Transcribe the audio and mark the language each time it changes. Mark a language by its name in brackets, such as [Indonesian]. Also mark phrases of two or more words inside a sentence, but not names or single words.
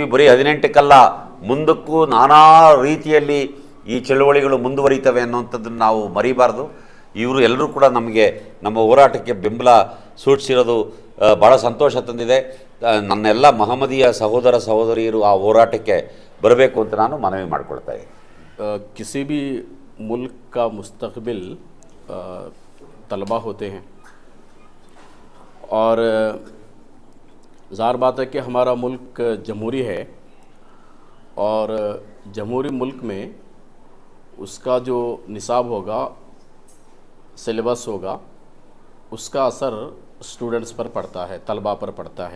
[Kannada] ಬರೀ 18ಕ್ಕಲ್ಲ, ಮುಂದಕ್ಕೂ ನಾನಾ ರೀತಿಯಲ್ಲಿ ಈ ಚಳುವಳಿಗಳು ಮುಂದುವರಿತವೆ ಅನ್ನುವಂಥದ್ದನ್ನು ನಾವು ಮರಿಬಾರ್ದು. ಇವರು ಎಲ್ಲರೂ ಕೂಡ ನಮಗೆ, ನಮ್ಮ ಹೋರಾಟಕ್ಕೆ ಬೆಂಬಲ ಸೂಚಿಸಿರೋದು ಭಾಳ ಸಂತೋಷ ತಂದಿದೆ. ನನ್ನೆಲ್ಲ ಮಹಮ್ಮದೀಯ ಸಹೋದರ ಸಹೋದರಿಯರು ಆ ಹೋರಾಟಕ್ಕೆ ಬರಬೇಕು ಅಂತ ನಾನು ಮನವಿ ಮಾಡ್ಕೊಳ್ತಾ ಇದ್ದೀನಿ. [Urdu] کسی بھی ملک کا مستقبل طلبہ ہوتے ہیں، اور ظاہر بات ہے کہ ہمارا ملک جمہوری ہے، اور جمہوری ملک میں اس کا جو نصاب ہوگا، سلیبس ہوگا، اس کا اثر اسٹوڈنٹس پر پڑتا ہے، طلبہ پر پڑتا ہے.